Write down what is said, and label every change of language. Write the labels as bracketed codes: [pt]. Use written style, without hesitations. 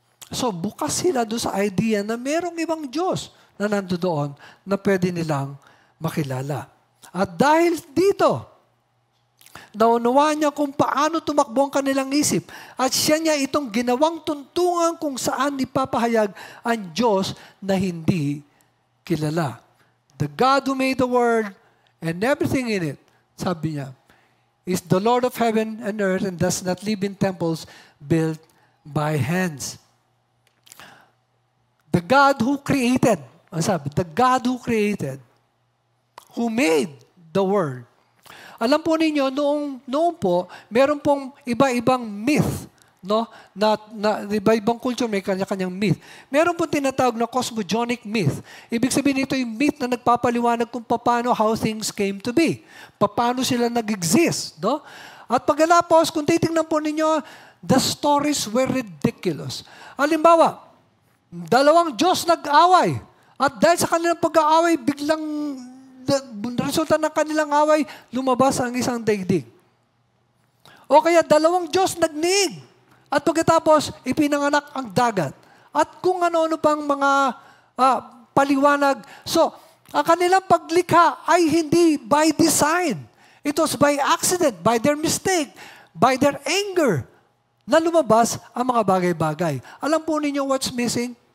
[tl] So bukas sila doon sa idea na merong ibang Diyos na nandoon na pwede nilang makilala. At dahil dito, naunawaan niya kung paano tumakbo ang kanilang isip. At siya niya itong ginawang tuntungan kung saan ipapahayag ang Diyos na hindi kilala. [en] The God who made the world and everything in it, [tl] sabi niya, [en] is the Lord of heaven and earth and does not live in temples built by hands. The God who created, [tl] sabi, [en] the God who created, who made the world. [tl] Alam po ninyo, noong po, meron pong iba-ibang myth, no? Na iba-ibang culture may kanya-kanyang myth. Meron pong tinatawag na cosmogonic myth. Ibig sabihin ito yung myth na nagpapaliwanag kung paano [en] how things came to be. [tl] Paano sila nag-exist, no? At pagkalapos, kung titingnan po ninyo, [en] the stories were ridiculous. [tl] Halimbawa, dalawang Diyos nag-away. At dahil sa kanilang pag-aaway, biglang resulta ng kanilang away, lumabas ang isang daigdig. O kaya dalawang Diyos nagniig. At pagkatapos, ipinanganak ang dagat. At kung ano-ano pang mga paliwanag. So, ang kanilang paglikha ay hindi [en] by design. It was by accident, by their mistake, by their anger, [tl] na lumabas ang mga bagay-bagay. Alam po ninyo [en] what's missing?